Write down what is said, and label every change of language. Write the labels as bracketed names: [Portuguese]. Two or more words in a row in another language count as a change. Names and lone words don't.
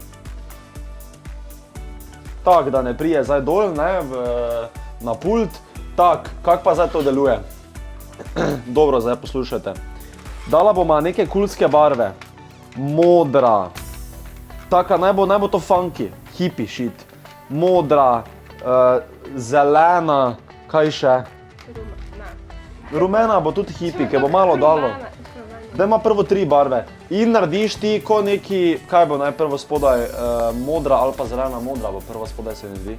[Slovenian] Tak, da ne prije zdaj dol, ne, na pult. Tak, kak pa zdaj to deluje? Dobro, zdaj poslušajte. Dala bomo neke kulske barve. Modra. Taka, naj bo to [English] funky, hippie shit. [Slovenian] Modra, zelena, kaj še? Rumena bo tudi hippie, ker bo malo dalo. Daj ima prvo 3 barve. In narediš ti ko neki, kaj bo najprvo spodaj, modra ali pa zelena, modra bo prvo spodaj, se mi zdi.